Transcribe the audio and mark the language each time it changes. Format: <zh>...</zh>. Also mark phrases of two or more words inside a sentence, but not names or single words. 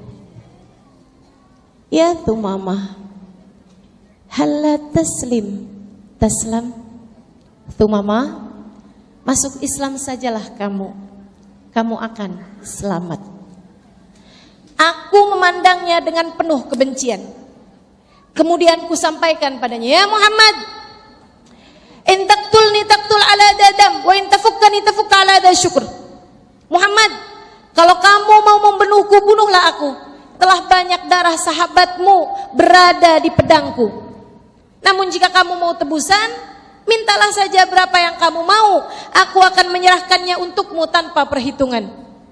<ar>يا ثمامة، هلا تسلم، تسلم.</ar> <id>Thumamah, masuk Islam sajalah kamu akan selamat. Aku memandangnya dengan penuh kebencian. Kemudian ku sampaikan padanya, ya Muhammad,</id> <ar>إن تقتلني تقتل على دم، وإن تفكني تفك على ذا شكور.</ar> <id>Muhammad, kalau kamu mau membunuhku, bunuhlah aku. Telah banyak darah sahabatmu berada di pedangku. Namun jika kamu mau tebusan, mintalah saja berapa yang kamu mau. Aku akan menyerahkannya untukmu tanpa perhitungan.</id>